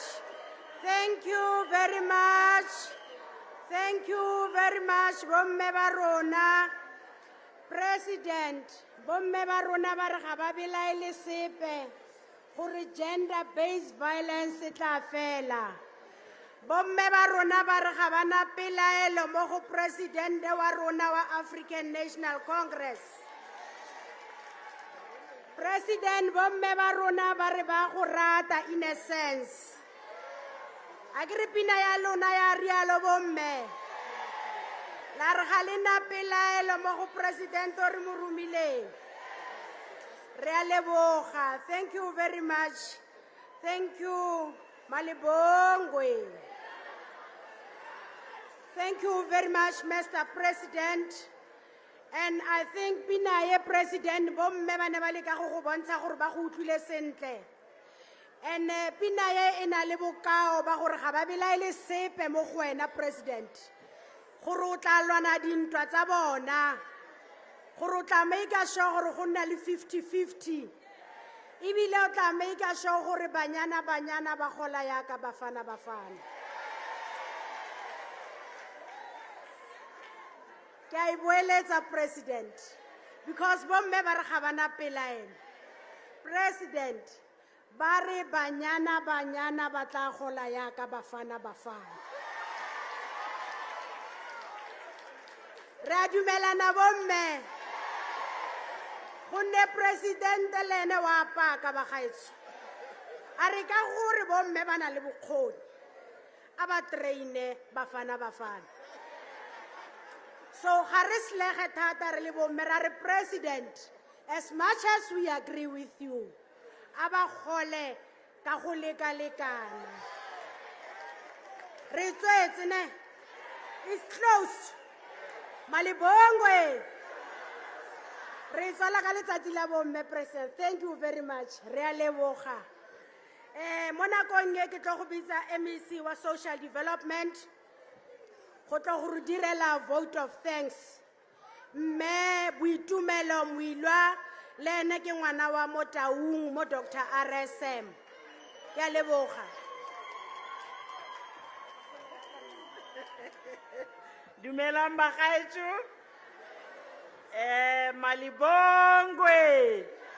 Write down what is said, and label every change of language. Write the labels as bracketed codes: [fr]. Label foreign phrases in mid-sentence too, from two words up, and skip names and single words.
[en] Thank you very much. Thank you very much, [tn] Bomme ba rona. President, Bomme ba rona ba re ga ba belaele sepe gore [en] gender-based violence [tn] e tla fela. Bomme ba rona ba re ga bana pelaelo mo go presidente wa rona wa African National Congress. President, Bomme ba rona ba re ba go rata [en] in a sense. [tn] A ke re pina ya lona ya rialo Bomme. La re ga lena pelaelo mo go presidente o re mo romileng. Re a leboga. [en] Thank you very much. Thank you, Malibongwe. Thank you very much, Mr. President. And I think [tn] Pinaye President Bomme ba ne ba le ka go bontsha gore ba go utlwile sentle. And Pinaye e na le bokao ba gore ga ba belaele sepe mo go wena President. Gore o tla lwana dintwa tsa bona. Gore o tla [en] make sure [tn] gore go nna le 50-50. Ebile o tla [en] make sure [tn] gore banyana ba gola ya ka Bafana Bafana. Ke a iboeletsa President, because Bomme ba re ga bana pelaelo. President, ba re banyana ba tla gola ya ka Bafana Bafana. Re a dumelana Bomme. Gonne President le ene wa paka ba gaetso. A re ka gore Bomme ba na le bokgoni. A ba traine Bafana Bafana. So Haris Tata Bomme President, [en] as much as we agree with you, [tn] aba khole ka go lekalekana. Re tswetse ne. [en] It's closed. [xh] Malibongwe. [tn] Re tsala ka letsatsi la Bomme President. [en] Thank you very much. [tn] Re a leboga. Mo nakong e ke tlo go bitsa MEC wa Social Development. Go tlo go direla [en] vote of thanks. [tn] Mme Boitumelo Moilwa le ene ke ngwana wa Motaung mo Dr. RSM. Ke a leboga. Dumelang bagaetso. [xh] Malibongwe.